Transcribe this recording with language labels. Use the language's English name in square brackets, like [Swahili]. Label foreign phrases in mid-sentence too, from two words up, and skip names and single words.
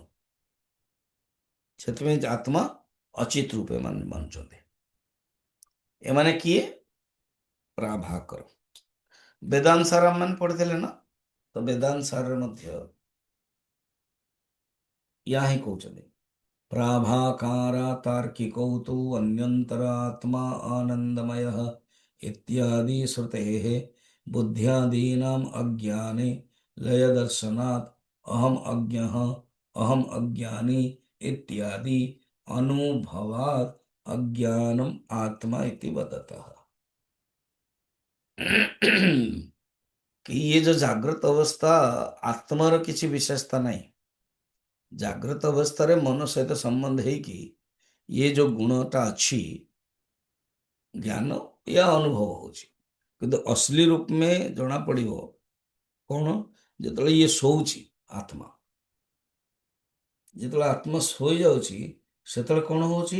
[Odia] ସେଥିପାଇଁ ଆତ୍ମା ଅଚିତ ରୂପେ ମାନୁଛନ୍ତି। ଏମାନେ କିଏ? ପ୍ରାଭାକର। ବେଦାନ୍ତ ସାର ମାନେ ପଢିଥିଲେ ନା, ତ ବେଦାନ୍ତ ସାରରେ ମଧ୍ୟ ୟା ହିଁ କହୁଛନ୍ତି। [Sanskrit] प्राभाकारा तार्किकौ तु अन्यन्तरात्मा आनन्दमयः इत्यादि श्रुतेः बुद्ध्यादीनाम् अज्ञाने लयदर्शनात् अहम् अज्ञः अहम् अज्ञानी इत्यादि अनुभवात् अज्ञानम् आत्मा इति वदतः। [Hindi] कि ये जो जागृत अवस्था, आत्मार किसी विशेषता नहीं। [Odia] ଜାଗ୍ରତ ଅବସ୍ଥାରେ ମନ ସହିତ ସମ୍ବନ୍ଧ ହେଇକି ଇଏ ଯୋଉ ଗୁଣଟା ଅଛି, ଜ୍ଞାନ, ୟା ଅନୁଭବ ହଉଛି। କିନ୍ତୁ [Hindi] असली रूप में [Odia] ଜଣା ପଡିବ କ'ଣ, ଯେତେବେଳେ ଇଏ ଶୋଉଛି ଆତ୍ମା। ଯେତେବେଳେ ଆତ୍ମା ଶୋଇଯାଉଛି, ସେତେବେଳେ କ'ଣ ହଉଛି?